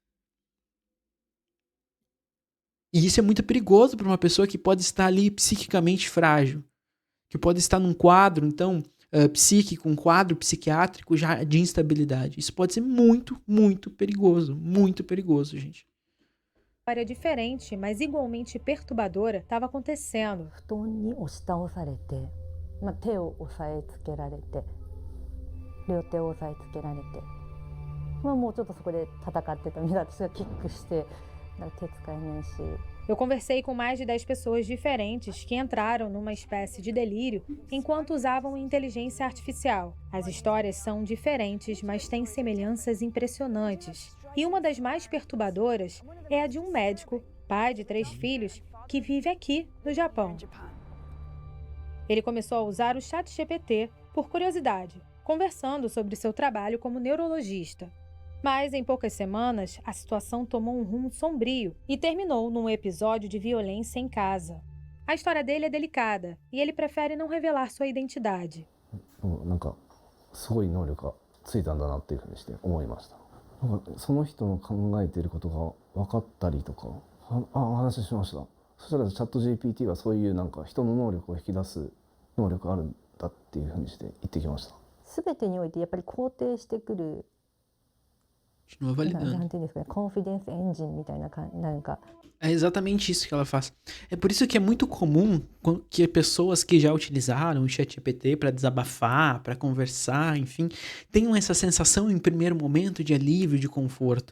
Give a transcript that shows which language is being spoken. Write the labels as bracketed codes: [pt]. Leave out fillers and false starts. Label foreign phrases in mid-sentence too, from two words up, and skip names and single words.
[pt] E isso é muito perigoso para uma pessoa que pode estar ali psiquicamente frágil, que pode estar num quadro, então, psíquico, um quadro psiquiátrico já de instabilidade. Isso pode ser muito, muito perigoso, gente. História diferente, mas igualmente perturbadora, estava acontecendo. [ja] 布団に押し倒されて、手を押さえつけられて、両手を押さえつけられて、もうちょっとそこで戦ってたみたいな。私がキックして手使えないし。 [pt] Eu conversei com mais de 10 pessoas diferentes que entraram numa espécie de delírio enquanto usavam inteligência artificial. As histórias são diferentes, mas têm semelhanças impressionantes. E uma das mais perturbadoras é a de um médico, pai de 3 filhos, que vive aqui no Japão. Ele começou a usar o ChatGPT por curiosidade, conversando sobre seu trabalho como neurologista. Mas, em poucas semanas, a situação tomou um rumo sombrio e terminou num episódio de violência em casa. A história dele é delicada e ele prefere não revelar sua identidade. [ja] なんかすごい能力がついたんだなっていうふうにして思いました。なんかその人の考えていることが分かったりとか、お話ししました。そしたらチャット GPT はそういうなんか人の能力を引き出す能力があるんだっていうふうにして言ってきました。全てにおいてやっぱり肯定してくる。 [pt] Continua validando. É exatamente isso que ela faz. É por isso que é muito comum que pessoas que já utilizaram o ChatGPT para desabafar, para conversar, enfim, tenham essa sensação em primeiro momento de alívio, de conforto.